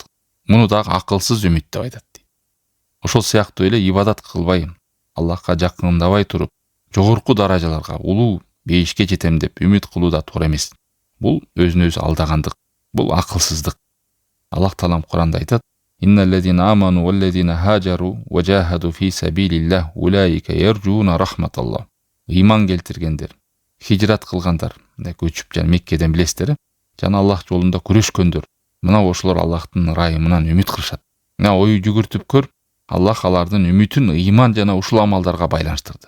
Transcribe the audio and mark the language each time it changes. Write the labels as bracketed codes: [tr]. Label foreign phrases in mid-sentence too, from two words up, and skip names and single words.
[ky] Муну дагы акылсыз үмүт деп айтат. Ошол сыяктуу эле ибадат кылбай, Аллахка жакындабай туруп, жогорку даражаларга, улуу бейишке жетем деп үмүт кылуу да туура эмес. Бул өзүн өзү алдагандык, бул акылсыздык. Аллах Таалам Куранда айтат: [ar] «إن الذين آمنوا والذين هاجروا وجاهدوا في سبيل الله أولئك يرجون رحمة الله». [ky] Иман келтиргендер, хижрат кылгандар, көчүп жана Меккеден билесиздер, жана Аллах жолунда күрөшкөндөр, мына ошолор Аллахтын ырайымынан үмүт кылышат. Мына ою жүгүртүп көр, Аллах алардын үмүтүн иман жана ушул амалдарга байланыштырды.